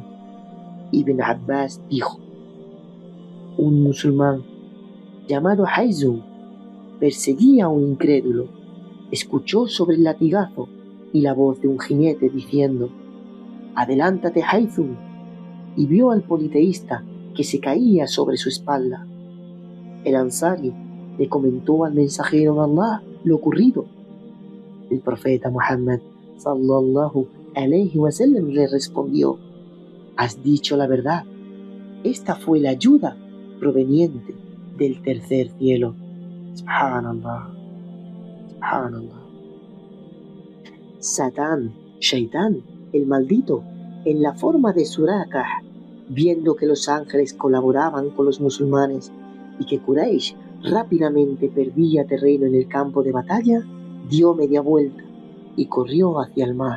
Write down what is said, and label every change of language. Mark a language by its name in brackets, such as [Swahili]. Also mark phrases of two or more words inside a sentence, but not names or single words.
[Spanish] Ibn Abbas dijo: un musulmán llamado Haythum perseguía a un incrédulo, escuchó sobre el latigazo y la voz de un jinete diciendo: adelántate, Haythum, y vio al politeísta que se caía sobre su espalda. El ansari le comentó al mensajero de Allah lo ocurrido. El profeta Muhammad [Arabic] صلى الله عليه وسلم [Spanish] le respondió: has dicho la verdad, esta fue la ayuda proveniente del tercer cielo. [Arabic] سبحان الله، سبحان الله. [Spanish] Satán, Shaitán, el maldito, en la forma de Surakah, viendo que los ángeles colaboraban con los musulmanes y que Quraysh rápidamente perdía terreno en el campo de batalla, dio media vuelta y corrió hacia el mar.